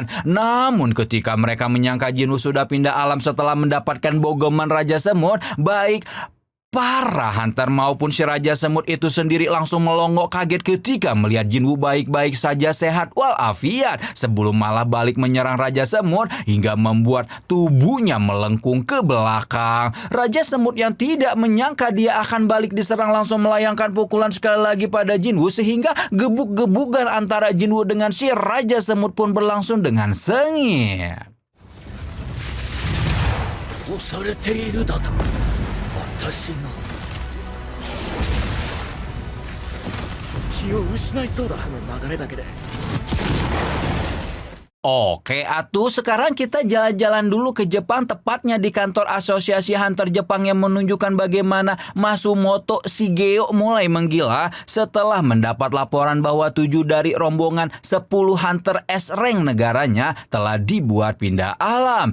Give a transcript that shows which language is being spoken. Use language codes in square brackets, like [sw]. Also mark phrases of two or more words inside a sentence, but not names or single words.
[id] Namun ketika mereka menyangka Jinwoo sudah pindah alam setelah mendapatkan bogoman Raja Semut, baik para hunter maupun si Raja Semut itu sendiri langsung melongo kaget ketika melihat Jinwoo baik-baik saja sehat walafiat sebelum malah balik menyerang Raja Semut hingga membuat tubuhnya melengkung ke belakang. Raja Semut yang tidak menyangka dia akan balik diserang langsung melayangkan pukulan sekali lagi pada Jinwoo sehingga gebuk-gebukan antara Jinwoo dengan si Raja Semut pun berlangsung dengan sengit. [ja] 私が気を失いそうだ、あの流れだけで。 [id] Oke atuh, sekarang kita jalan-jalan dulu ke Jepang, tepatnya di kantor Asosiasi Hunter Jepang yang menunjukkan bagaimana Matsumoto Shigeo mulai menggila setelah mendapat laporan bahwa 7 dari rombongan 10 Hunter S-Rank negaranya telah dibuat pindah alam.